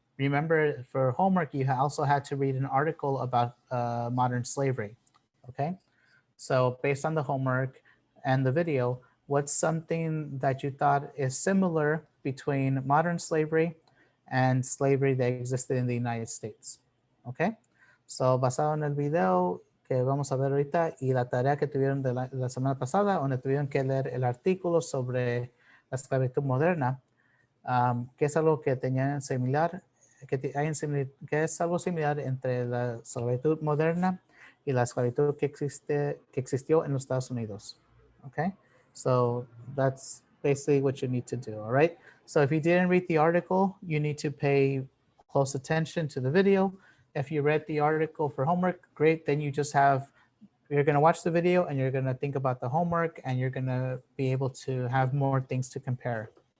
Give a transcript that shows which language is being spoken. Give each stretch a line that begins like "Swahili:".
English: Remember, for homework, you also had to read an article about modern slavery, okay? So based on the homework and the video, what's something that you thought is similar between modern slavery and slavery that existed in the United States, okay?
Spanish: So basado en el video que vamos a ver ahorita y la tarea que tuvieron de la semana pasada, donde tuvieron que leer el artículo sobre la esclavitud moderna, que es algo que tenían similar, que es algo similar entre la esclavitud moderna y la esclavitud que existió en los Estados Unidos.
English: Okay, so that's basically what you need to do. All right. So if you didn't read the article, you need to pay close attention to the video. If you read the article for homework, great. Then you're going to watch the video and you're going to think about the homework, and you're going to be able to have more things to compare.